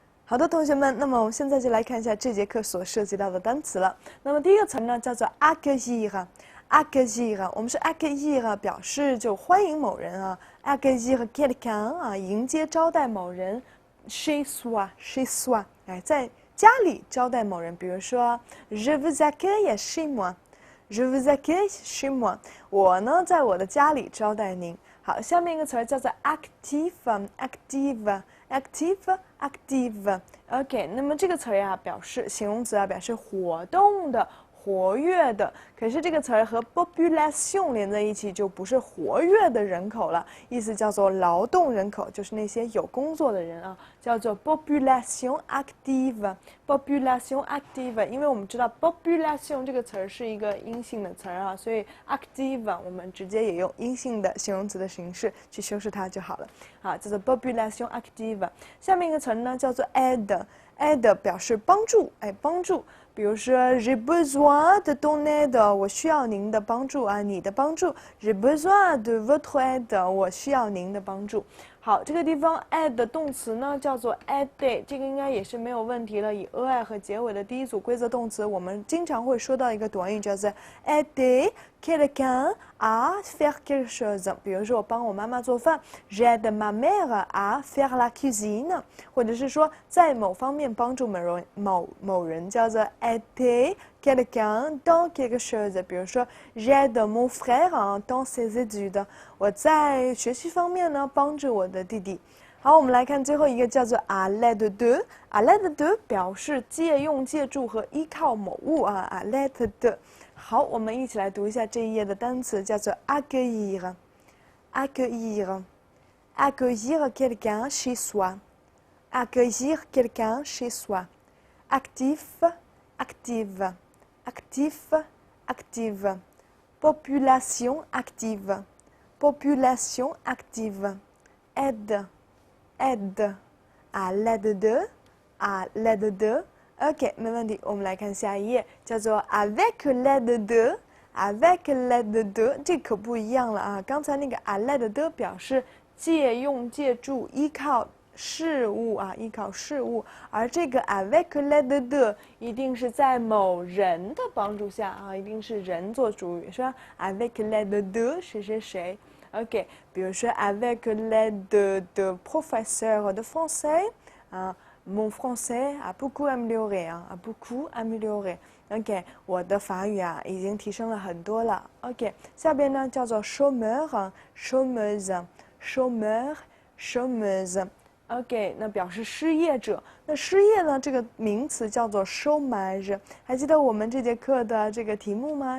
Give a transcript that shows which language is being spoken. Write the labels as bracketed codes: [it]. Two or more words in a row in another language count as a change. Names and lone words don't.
[zh] 好的，同学们，那么我们现在就来看一下这节课所涉及到的单词了。那么第一个词呢，叫做 accueillir。accueillir，我们是 accueillir 表示就欢迎某人啊 ， [fr] accueillir quelqu'un [zh] 啊，迎接招待某人 [fr] chez soi，chez soi， [zh] 哎，在家里招待某人，比如说 [fr] je vous accueille chez moi。Je vous accueille chez moi。 [zh] 我呢，在我的家里招待您。好，下面一个词儿叫做 active。OK， 那么这个词儿呀，表示形容词啊，表示活动的、活跃的。可是这个词儿和 population 连在一起，就不是活跃的人口了，意思叫做劳动人口，就是那些有工作的人啊，叫做 [fr] population active。population active， [zh] 因为我们知道 population 这个词儿是一个阴性的词儿啊，所以 active 我们直接也用阴性的形容词的形式去修饰它就好了。好，叫做 [fr] population active。 [zh] 下面一个词呢叫做 aide。aide 表示帮助，哎，帮助。 [fr] 比如说 j'ai besoin de ton aide， [zh] 我需要您的帮助啊，你的帮助。 [fr] j'ai besoin de votre aide， [zh] 我需要您的帮助。好，这个地方 aide 的动词呢叫做 aider， 这个应该也是没有问题了。以 ai 和结尾的第一组规则动词，我们经常会说到一个短语叫做 [fr] aider quelqu'un à faire quelque chose。 [zh] 比如说我帮我妈妈做饭 [fr] ，j'aide ma mère à faire la cuisine， [zh] 或者是说在某方面帮助某人叫做 [fr] aider quelqu'un dans quelque chose。比如说 j'aide mon frère dans ses études， [zh] 我在学习方面呢帮助我的弟弟。好，我们来看最后一个叫做 [fr] à l'aide de。 à l'aide de [zh] 表示借用、借助和依靠某物啊 [fr] à l'aide de。好，我们一起来读一下这一页的单词，叫做 accueillir。accueillir。accueillir quelqu'un chez soi。accueillir quelqu'un chez soi。actif。active。actif。active。population active。population active。aide。aide。à l'aide de。à l'aide de。OK， [zh] 没问题。我们来看下一页，叫做 [fr] avec l'aide de。avec l'aide de， [zh] 这可不一样了啊！刚才那个 [fr] à l'aide de [zh] 表示借用、借助、依靠事物啊，依靠事物，而这个 [fr] avec l'aide de [zh] 一定是在某人的帮助下啊，一定是人做主语，是吧 ？ [fr] avec l'aide de [zh] 谁谁谁。OK， 比如说 [fr] avec l'aide de professeur de français [zh] 啊。 [fr] Mon français a beaucoup amélioré [zh] 啊 ， [fr] a beaucoup amélioré。 [zh] OK， 我的法语啊已经提升了很多了。OK， 下边呢叫做 [fr] chômeur、chômeuse、chômeur、chômeuse。 [zh] OK， 那表示失业者。那失业呢这个名词叫做 chômage。还记得我们这节课的这个题目吗？